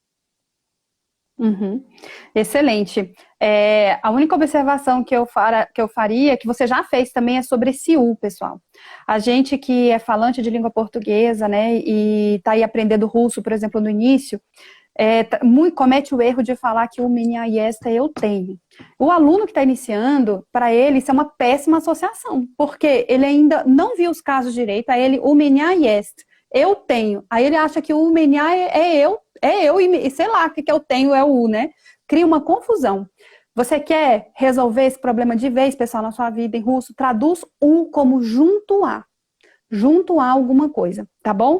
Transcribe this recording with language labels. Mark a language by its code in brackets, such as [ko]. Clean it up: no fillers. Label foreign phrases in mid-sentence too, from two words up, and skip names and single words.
[pt] Uhum. Excelente. A única observação que eu faria, que você já fez também, é sobre esse U, pessoal. A gente que é falante de língua portuguesa, né, e está aí aprendendo russo, por exemplo, no início, comete o erro de falar que o [ru] меня есть [pt] eu tenho. O aluno que está iniciando, para ele, isso é uma péssima associação, porque ele ainda não viu os casos direito, a ele, o [ru] меня есть, [pt] eu tenho. Aí ele acha que o меня é eu, e sei lá, o que eu tenho é o U, né? Cria uma confusão. Você quer resolver esse problema de vez, pessoal, na sua vida em russo? Traduz U como junto a alguma coisa, tá bom?